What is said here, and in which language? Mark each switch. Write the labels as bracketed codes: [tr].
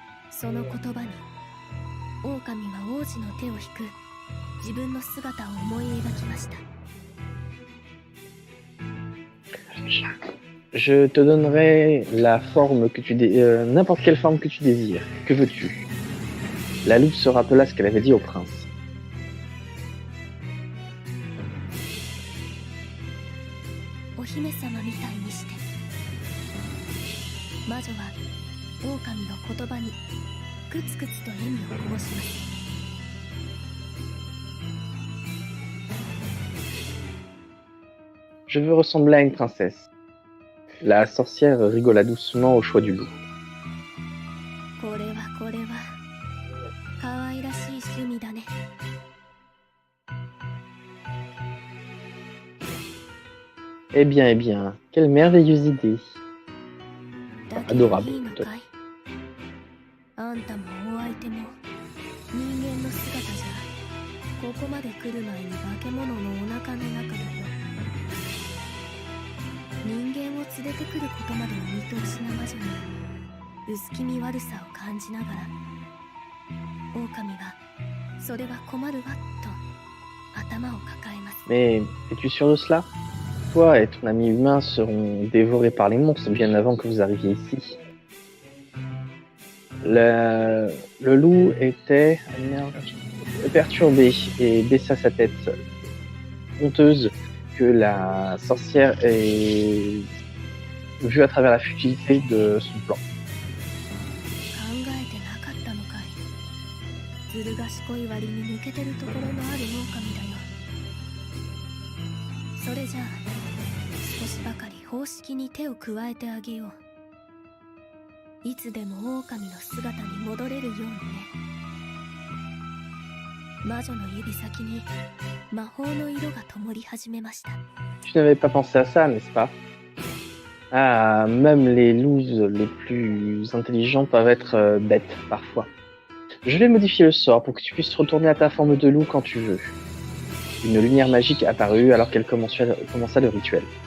[ja] その言葉に狼は王子の手を引く自分の姿を思い描きました。 [fr] Je te donnerai la forme que n'importe quelle forme que tu désires. Que veux-tu? La loupe se rappela ce qu'elle avait dit au prince. [ja] お姫様みたいにして。魔女は狼の言葉にくつくつと笑みをこぼします。 [fr] Je veux ressembler à une princesse. La sorcière rigola doucement au choix du loup. [ja] これは可愛らしい趣味だね。 [fr] eh bien, quelle merveilleuse idée. [ja] だけど [fr] Adorable. [ja] いいのかい？あんたもお相手も人間の姿じゃここまで来る前に化け物のお腹の中だよ。人間を連れてくることまでお見通しな魔女に薄気味悪さを感じながら狼はそれは困るわと頭を抱えます。 [fr] Mais es-tu sûr de cela? Toi et ton ami humain seront dévorés par les monstres bien avant que vous arriviez ici. Le loup était perturbé et baissa sa tête, honteuse que la sorcière ait vue à travers la futilité de son plan. [ja] 考えてなかったのかい。ずる賢い割に抜けてるところのある狼だよ。それじゃあ少しばかり方式に手を加えてあげよう。いつでも狼の姿に戻れるようにね。魔女の指先に魔法の色が灯り始めました。 [fr] Tu n'avais pas pensé à ça, n'est-ce pas? Ah, même les loups les plus intelligents peuvent être bêtes parfois. Je vais modifier le sort pour que tu puisses retourner à ta forme de loup quand tu veux. Une lumière magique apparut alors qu'elle commença le rituel.